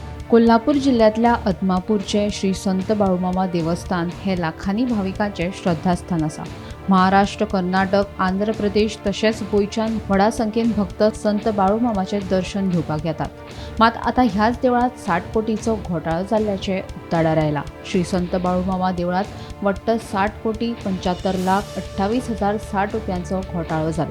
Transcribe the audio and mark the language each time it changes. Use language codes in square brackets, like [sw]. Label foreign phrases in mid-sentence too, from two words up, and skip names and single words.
[kok] कोल्हापूर जिल्ह्यातल्या आदमापूरचे श्री संत बाळूमामा देवस्थान हे लाखांनी भाविकांचे श्रद्धास्थान असा। महाराष्ट्र, कर्नाटक, आंध्र प्रदेश तसेच गोयच्यान व्हडा संख्येन भक्त संत बाळूमामाचे दर्शन घेवपाक येतात। मात आता ह्याच देवळात 60 कोटीचो घोटाळो जाल्ल्याचे उक्ताडार आयला। श्री संत बाळूमामा देवळात वट्ट 60 कोटी 75,28,060 रुपयांचो घोटाळो जाला।